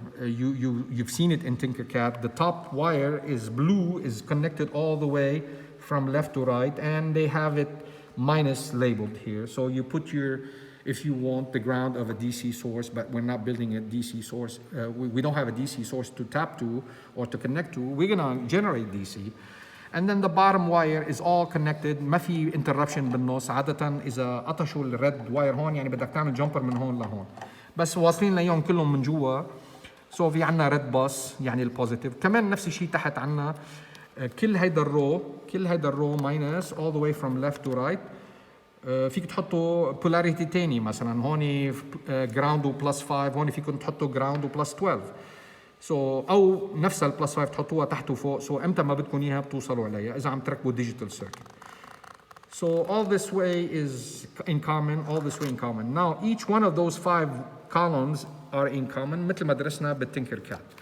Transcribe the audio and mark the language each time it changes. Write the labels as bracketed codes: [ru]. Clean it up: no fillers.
[en] You've seen it in Tinkercad. The top wire is blue, is connected all the way from left to right, and they have it minus labeled here. So you put if you want the ground of a DC source, but we're not building a DC source, we don't have a DC source to tap to or to connect to, we're gonna generate DC. And then the bottom wire is all connected, ما في interruption بالنص. [ar] عادة إذا قطشوا الريد واير هون يعني بدك تعمل جمبر من هون لهون، بس واصلين ليهم كلهم من جوا. سو في عنا ريد باس يعني البوزيتيف. كمان نفس الشيء تحت عنا كل هيدا الرو ماينس all the way from left to right. فيك تحطوا polarity تاني، مثلا هون ground و plus 5، هون فيكم تحطوا ground و plus 12. او نفس ال plus 5 تحطوها تحت وفوق. امتى ما بدكم اياها بتوصلوا عليها اذا عم تركبوا digital circuit. [en] So all this way is in common, Now each one of those 5 columns are in common مثل ما درسنا بالتنكركاد.